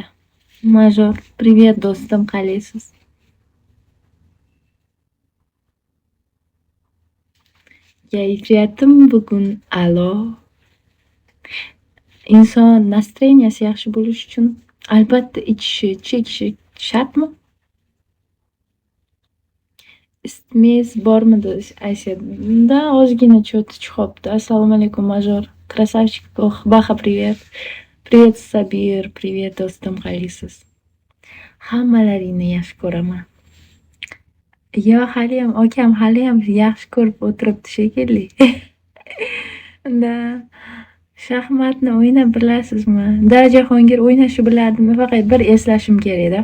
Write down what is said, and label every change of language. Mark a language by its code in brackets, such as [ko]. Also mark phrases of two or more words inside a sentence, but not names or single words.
[uz] Major, привет, do'stim, qalaysiz? Kayfiyatim bugun a'lo. Inson настроенияsi yaxshi bo'lish uchun albatta ichishi, chekishi shartmi? Isitmangiz bormi Aysa? Da ozgina cho'ti chiqibdi. Assalomu alaykum, Major. [ru] Красавчик. Baxa, привет. Привет, Sabir. Привет, [uz] do'stim, qalaysiz? Hammalaringni yaxshi ko'raman. Yo, haliyam akam haliyam yaxshi ko'rib o'tiribdi shekilli. Da shaxmatni o'ynab bilasizmi? Da Jahongir o'ynashni bilardim, faqat bir eslashim kerak-da.